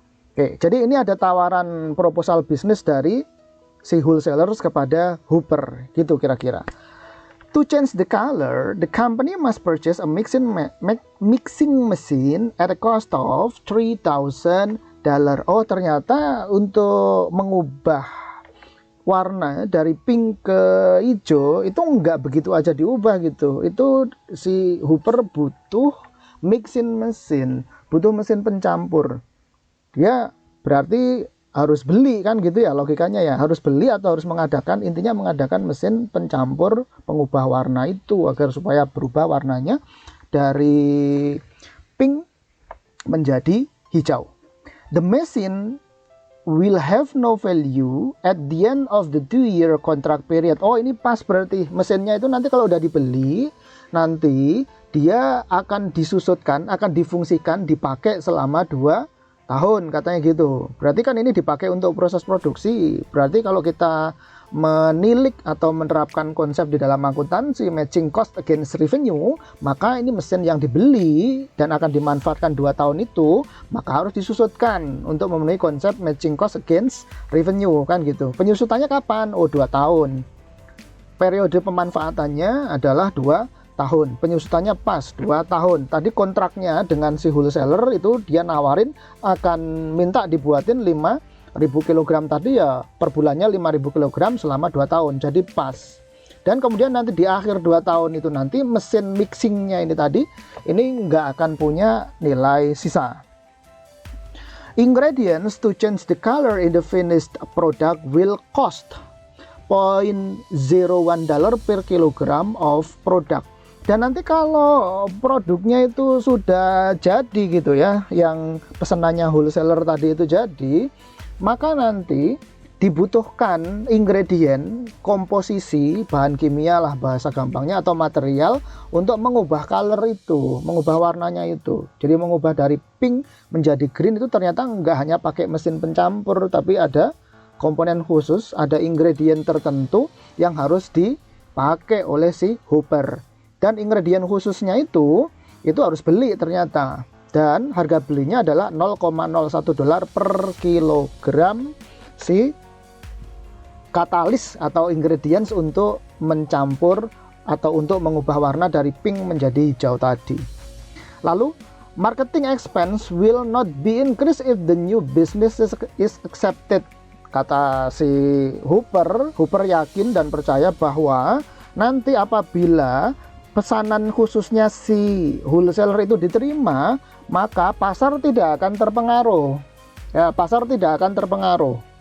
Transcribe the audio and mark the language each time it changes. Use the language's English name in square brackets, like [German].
[Indonesian] Oke, jadi ini ada tawaran proposal bisnis dari si wholesalers kepada Hooper, gitu kira-kira. [English] To change the color, the company must purchase a mixing machine at a cost of $3,000. [Indonesian] Oh, ternyata untuk mengubah warna dari pink ke hijau itu nggak begitu aja diubah gitu. Itu si Hooper butuh mixing machine, butuh mesin pencampur. Dia berarti harus beli kan gitu ya logikanya ya, harus beli atau harus mengadakan, intinya mengadakan mesin pencampur pengubah warna itu agar supaya berubah warnanya dari pink menjadi hijau. [English] The machine will have no value at the end of the 2-year contract period. [Indonesian] Oh ini pas berarti mesinnya itu nanti kalau udah dibeli nanti dia akan disusutkan, akan difungsikan, dipakai selama 2 tahun katanya gitu. Berarti kan ini dipakai untuk proses produksi. Berarti kalau kita menilik atau menerapkan konsep di dalam akuntansi matching cost against revenue, maka ini mesin yang dibeli dan akan dimanfaatkan 2 tahun itu, maka harus disusutkan untuk memenuhi konsep matching cost against revenue kan gitu. Penyusutannya kapan? Oh 2 tahun. Periode pemanfaatannya adalah 2 tahun. Penyusutannya pas 2 tahun. Tadi kontraknya dengan si wholesaler itu dia nawarin akan minta dibuatin 5.000 kg tadi ya, per bulannya 5.000 kg selama 2 tahun. Jadi pas. Dan kemudian nanti di akhir 2 tahun itu nanti mesin mixingnya ini tadi ini nggak akan punya nilai sisa. [English] Ingredients to change the color in the finished product will cost $0.01 per kilogram of product. [Indonesian] Dan nanti kalau produknya itu sudah jadi gitu ya, yang pesanannya wholesaler tadi itu jadi, maka nanti dibutuhkan ingredient, komposisi, bahan kimia lah bahasa gampangnya, atau material untuk mengubah color itu, mengubah warnanya itu. Jadi mengubah dari pink menjadi green itu ternyata nggak hanya pakai mesin pencampur, tapi ada komponen khusus, ada ingredient tertentu yang harus dipakai oleh si Hooper. Dan ingredient khususnya itu harus beli ternyata. Dan harga belinya adalah $0,01 per kilogram si katalis atau ingredients untuk mencampur atau untuk mengubah warna dari pink menjadi hijau tadi. Lalu, [English] marketing expense will not be increased if the new business is accepted. [Indonesian] Kata si Hooper yakin dan percaya bahwa nanti apabila pesanan khususnya si wholesaler itu diterima, maka pasar tidak akan terpengaruh. Ya, pasar tidak akan terpengaruh.